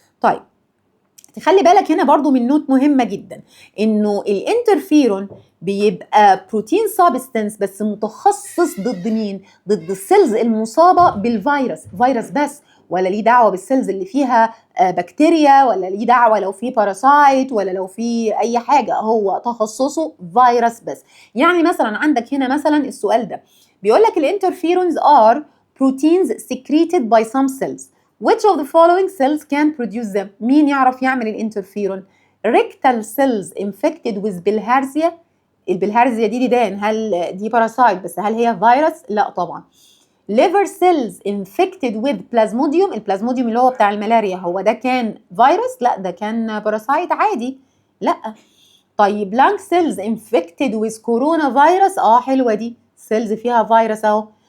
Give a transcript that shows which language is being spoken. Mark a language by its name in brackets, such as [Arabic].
[Arabic] طيب تخلي بالك هنا برضو من نوت مهمه جدا، انه الانترفيرون بيبقى بروتين سابستنس بس متخصص ضد مين؟ ضد السيلز المصابه بالفيروس، فيروس بس، ولا ليه دعوه بالسيلز اللي فيها بكتيريا، ولا ليه دعوه لو في باراسايت، ولا لو في اي حاجه، هو تخصصه فيروس بس. يعني مثلا عندك هنا مثلا السؤال ده بيقول لك الانترفيرونز [English] are proteins secreted by some cells. Which of the following cells can produce them؟ [Arabic] مين يعرف يعمل الانترفيرون؟ [English] rectal cells infected with bilharzia. [Arabic] البلهارزيا دي ديدان، هل دي باراسايت بس هل هي فيروس؟ لا طبعا. [English] liver cells infected with plasmodium، [Arabic] البلازموديوم اللي هو بتاع الملاريا هو ده كان فيروس؟ لا ده كان باراسايت عادي. لا. طيب [English] lung cells infected with coronavirus، [Arabic] حلوه دي، سيلز فيها فيروس اهو.